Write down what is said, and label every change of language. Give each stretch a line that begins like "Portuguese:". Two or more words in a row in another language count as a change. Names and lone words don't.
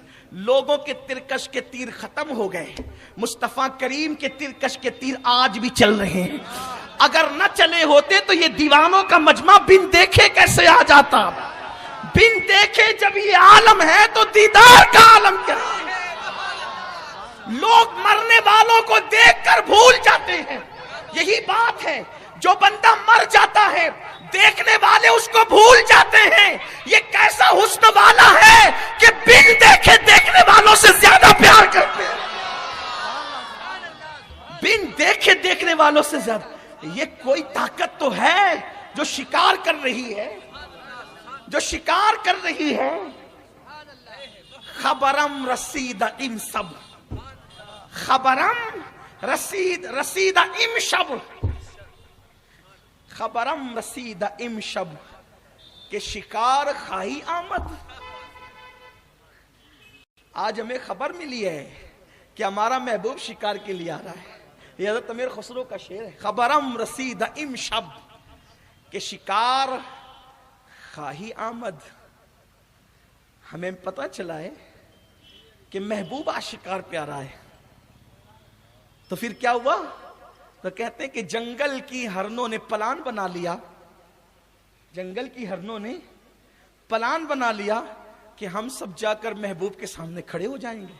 Urdu: لوگوں کے ترکش کے تیر ختم ہو گئے، مصطفیٰ کریم کے ترکش کے تیر آج بھی چل رہے ہیں. اگر نہ چلے ہوتے تو یہ دیوانوں کا مجمع بن دیکھے کیسے آ جاتا. بن دیکھے جب یہ عالم ہے تو دیدار کا عالم کیا ہے. لوگ مرنے والوں کو دیکھ کر بھول جاتے ہیں. یہی بات ہے, جو بندہ مر جاتا ہے دیکھنے والے اس کو بھول جاتے ہیں. یہ کیسا حسن والا ہے کہ بن دیکھے دیکھنے والوں سے زیادہ پیار کرتے ہیں, بن دیکھے دیکھنے والوں سے زیادہ. یہ کوئی طاقت تو ہے جو شکار کر رہی ہے, جو شکار کر رہی ہے.
Persian: خبرم رسید امشب, خبرم رسید امشب, خبرم رسید امشب کہ شکار خواہی آمد.
Urdu: آج ہمیں خبر ملی ہے کہ ہمارا محبوب شکار کے لیے آ رہا ہے. یہ حضرت امیر خسرو کا شعر ہے.
Persian: خبرم رسید امشب کہ شکار خواہی آمد.
Urdu: ہمیں پتہ چلا ہے کہ محبوب آج شکار پہ آ رہا ہے. تو پھر کیا ہوا؟ تو کہتے ہیں کہ جنگل کی ہرنوں نے پلان بنا لیا, جنگل کی ہرنوں نے پلان بنا لیا کہ ہم سب جا کر محبوب کے سامنے کھڑے ہو جائیں گے.